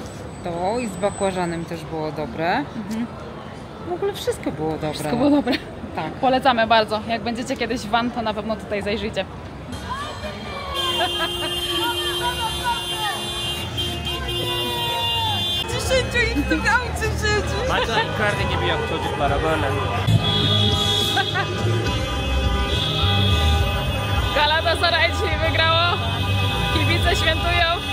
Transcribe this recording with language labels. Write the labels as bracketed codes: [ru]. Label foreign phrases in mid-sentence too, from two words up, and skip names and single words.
[pl] To i z bakłażanem też było dobre. W ogóle wszystko było dobre. Wszystko było dobre. Tak. Polecamy bardzo. Jak będziecie kiedyś w Van, to na pewno tutaj zajrzyjcie. 10 innych w aucie siedzi. [tr] Maçlar yukarıda gibi yap çocuklara böyle. [pl] Galatasaray dzisiaj wygrało. Kibice świętują.